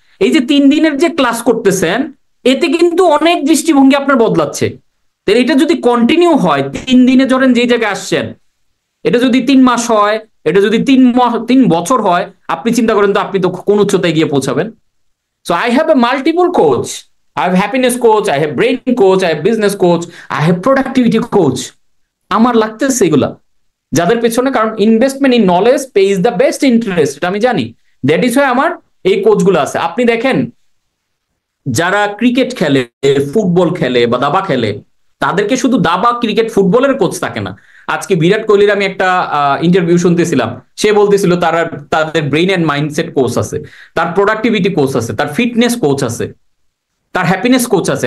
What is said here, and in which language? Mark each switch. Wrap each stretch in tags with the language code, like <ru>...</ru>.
<bn>এই যে 3 দিনের যে ক্লাস করতেছেন, এতে কিন্তু অনেক দৃষ্টিভঙ্গি আপনার বদলাচ্ছে। তাহলে এটা যদি কন্টিনিউ হয়, 3 দিনে ধরেন যে জায়গায় আসছেন, এটা যদি 3 মাস হয়, এটা যদি 3 বছর হয়, আপনি চিন্তা করেন তো আপনি তো কোন উচ্চতায় গিয়ে পৌঁছাবেন।</bn> <en>So I have a multiple coach, I have happiness coach, I have brain coach, I have business coach, I have productivity coach.</en> <bn>আমার লাগতেছে এগুলা যাদের পেছনে, কারণ</bn> <en>investment in knowledge pay is the best interest,</en> <bn>এটা আমি জানি। দ্যাট ইজ হয় আমার এই কোচগুলো আছে। আপনি দেখেন যারা ক্রিকেট খেলে, ফুটবল খেলে বা দাবা খেলে, তাদেরকে শুধু দাবা ক্রিকেট ফুটবলের কোচ থাকে না। আজকে বিরাট কোহলির আমি একটা ইন্টারভিউ শুনতেছিলাম, সে বলতেছিল তারা তাদের ব্রেইন এন্ড মাইন্ডসেট কোচ আছে, তার প্রোডাক্টিভিটি কোচ আছে, তার ফিটনেস কোচ আছে, তার হ্যাপিনেস কোচ আছে।</bn>